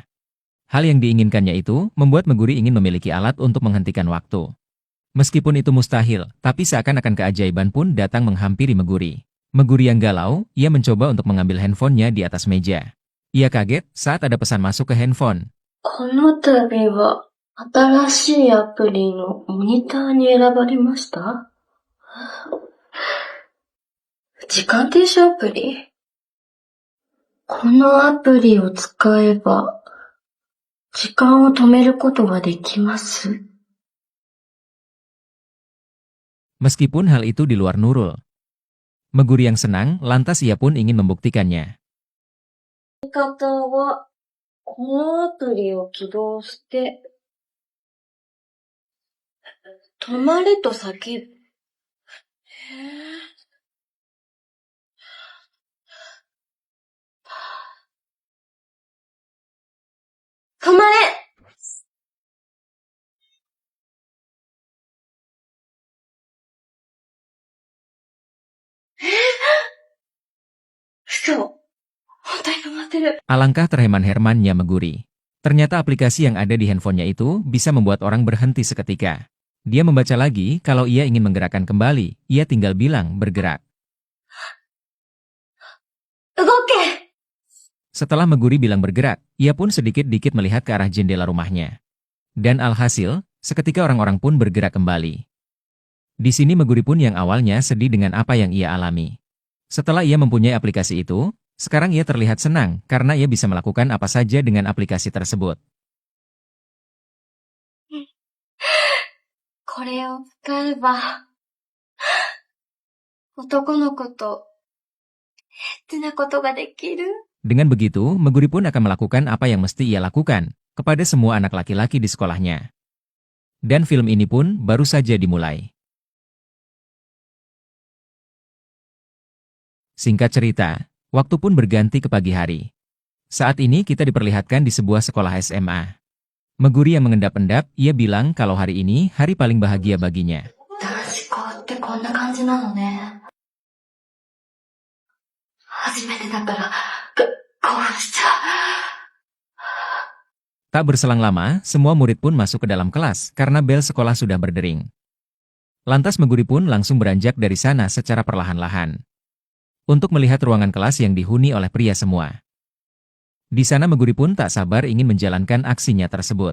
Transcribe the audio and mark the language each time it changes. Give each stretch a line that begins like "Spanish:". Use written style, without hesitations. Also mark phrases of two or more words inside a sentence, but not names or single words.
Indonesian: Hal yang diinginkannya itu membuat Meguri ingin memiliki alat untuk menghentikan waktu. Meskipun itu mustahil, tapi seakan-akan keajaiban pun datang menghampiri Meguri. Meguri yang galau, ia mencoba untuk mengambil handphonenya di atas meja. Ia kaget saat ada pesan masuk ke handphone.
Japanese: この度は、新しいアプリのモニターに選ばれました? 時間停止アプリ? このアプリを使えば、時間を止めることができます。
Indonesian: Meskipun hal itu di luar Nurul, Meguri yang senang, lantas ia pun ingin membuktikannya.
Japanese: やり方は、このアプリを起動して、止まれと叫ぶ。止まれ! 嘘。本当に止まってる。
Indonesian: Alangkah terheman-hermannya Meguri. Ternyata aplikasi yang ada di handphonenya itu bisa membuat orang berhenti seketika. Dia membaca lagi kalau ia ingin menggerakkan kembali, ia tinggal bilang bergerak.
Japanese: Ugoke!
Indonesian: Setelah Meguri bilang bergerak, ia pun sedikit-dikit melihat ke arah jendela rumahnya. Dan alhasil, seketika orang-orang pun bergerak kembali. Di sini Meguri pun yang awalnya sedih dengan apa yang ia alami. Setelah ia mempunyai aplikasi itu, sekarang ia terlihat senang karena ia bisa melakukan apa saja dengan aplikasi tersebut.
Japanese: これを使えば、男の子と、エッチなことができる?
Indonesian: Dengan begitu, Meguri pun akan melakukan apa yang mesti ia lakukan kepada semua anak laki-laki di sekolahnya. Dan film ini pun baru saja dimulai. Singkat cerita, waktu pun berganti ke pagi hari. Saat ini kita diperlihatkan di sebuah sekolah SMA. Meguri yang mengendap-endap, ia bilang kalau hari ini hari paling bahagia baginya.
Japanese: 男子校ってこんな感じなのね。初めてだから、興奮しちゃう。
Indonesian: Tak berselang lama, semua murid pun masuk ke dalam kelas karena bel sekolah sudah berdering. Lantas Meguri pun langsung beranjak dari sana secara perlahan-lahan. Untuk melihat ruangan kelas yang dihuni oleh pria semua. Di sana Meguri pun tak sabar ingin menjalankan aksinya tersebut.